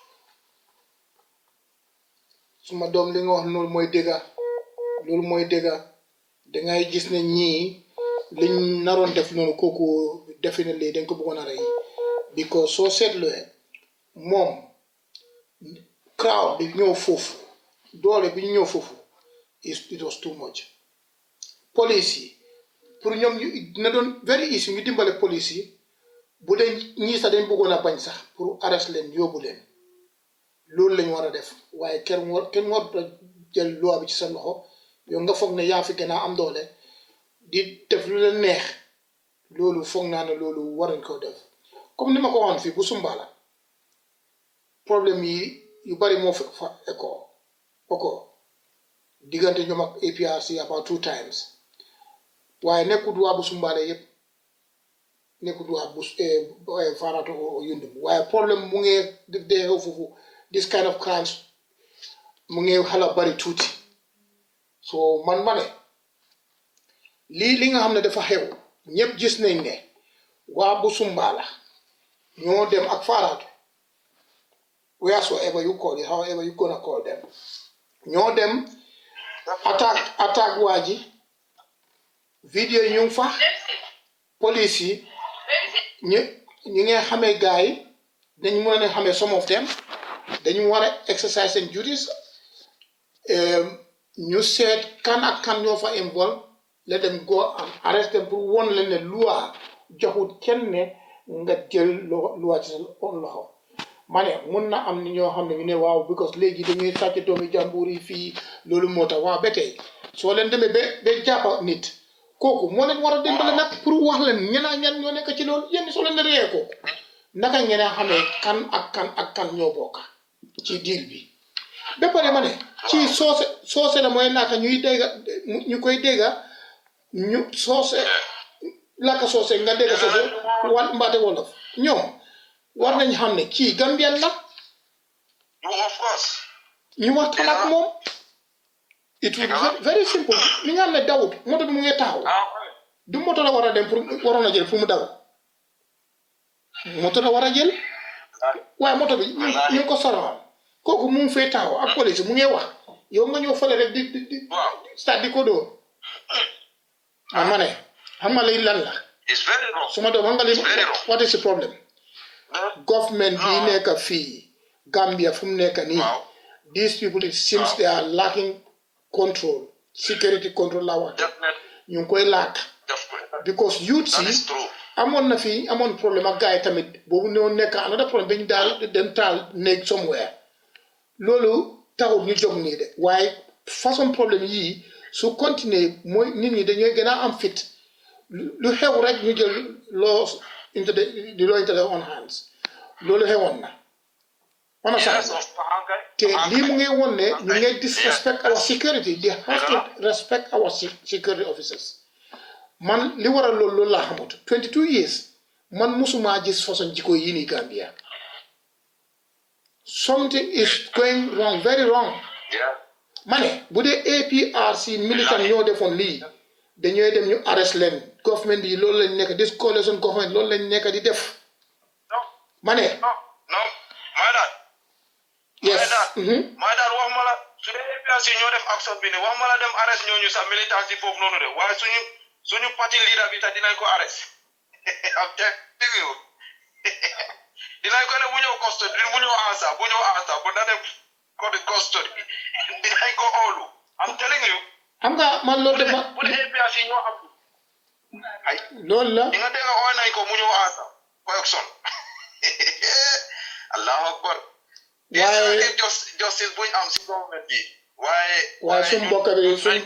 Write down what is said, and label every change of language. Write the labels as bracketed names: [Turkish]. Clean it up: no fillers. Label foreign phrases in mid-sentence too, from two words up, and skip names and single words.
[Wolof] suma doom li nga wax loolu mooy dëgga dangay gis ne ñii liñ naroon def noonu kooku definitely dañ ko bëggoon a rey because soo seetluwee moom crowd bi ñëw foofu doole bi ñëw foofu [English] it was too much [Wolof] police yi pour ñoom dina doon [English] very easy [Wolof] ñu dimbale police yi bu dee ñii sax dañ bëggoon a bañ sax pour arrest leen yóbbu leen loolu lañ war a def waaye kenn war a jël loi bi ci sa loxo yow nga foog ne yaa fi gën a am doole di def lu leen neex loolu foog naa ne loolu waruñ ko def comme ni ma ko waxoon fii bu Sumbala problème yi yu bari moo fekk fa eko diggante ñoom ak APRC [English] about 2 times [Wolof] waaye nekkut waa bu Sumbala yëpp nekkut waa bu Farato Yundum waaye problème mu ngi dee foofu [English] this kind of crimes [Wolof] mu ngi xala bari tuuti so man ma ne li nga xam ne dafa xew ñëpp gis nañ ne waa bu Sumbala ñoo dem ak Farato [English] wheresoever you call it however you gonna call them [Wolof] ñoo dem attaque waa ji vidéo yi ñu fa police yi ñu ngi xamee gars yi dañu mën a xamee [English] some of them [Wolof] dañu war a exercise seen duties ñu seet kan ak kan ñoo fa involve [English] let them go and arrest them [Wolof] pour won leen ne loi joxut kenn ne nga jël loi ci sa loxo ma ne mun na am ni ñoo xam ne ñu ne waaw because léegi dañuy sàcc doomi jàmbur yi fii loolu moo tax waaw ba tey soo leen demee ba jàppa nit kooku moo leen war a dimbale nag pour wax leen ñan ñoo nekk ci loolu yéen soo leen reyee kooku naka ngeen a xamee kan ak kan ñoo bokk ci diir bi ba pare ma ne ci soose la mooy laaka ñu koy dégga ñu soose laaka soose nga dégga soose mbaate wolof ñoom war nañ xam ne kii Gambien la [English] of course [Wolof] ñu waxtaan ak moom [English] it would be very simple [Wolof] li nga xam ne dawut moto bi mu ngi taxaw du moto la war a dem pour waroon a jël pour mu daw moto la war a jël waaye moto bi ñu ko soroon kooku mu ngi fay taxaw ak police mu ngi wax yow nga ñëw fële rek di stade di ko dóor ma ne xam nga lay lan la suma doom xam nga li [English] what is the problem [Wolof] government bi nekk fii Gambia fu mu nekk nii [English] these people it seems they are lacking control security control [Wolof] la wax ñu ngi koy laak because youth si amoon problème ak gars yi tamit boobu ñoo nekk another problème dañu daal dem taal néeg somewhere loolu taxul ñu jóg nii de waaye [French] façon problème [Wolof] yii su continuer mooy nit ñi dañooy gën a am fit lu xew rek ñu jël [English] law into their own hands [Wolof] loolu xewoon na wana sax te lii mu ngi woon ne ñu ngi [English] disrespect our security they have to respect our security officers [Wolof] man li waral loolu laa xamut 22 years man musuma gis façon jikko yi nii Gambia [English] something is going wrong very wrong [Wolof] ma ne bu dee APRC militant ñoo defoon lii dañooy dem ñu arrest leen government yi loolu lañ nekk [English] this coalition government [Wolof] loolu lañ nekk di def ma ne yes [English] my dad [Wolof] wax ma la su dee APRC ñoo def action bi ne wax ma la dem arrest ñooñu sax militant si foofu noonu de waaye suñu parti leader bi tax dinañ ko arrest am dégg yow dinañ ko ne bu ñëw custody bu ñëw ansa bu na dem custody dinañ ko oolu am [English] telling you [Wolof] xam nga man loolu def bu dee APRC ñoo am ay loolu la di nga dégg oo nañ ko mu ñëw ansa correction [Arabic] الله أكبر [Wolof] waaye justice buñ am si government bi waaye suñ mbokk yi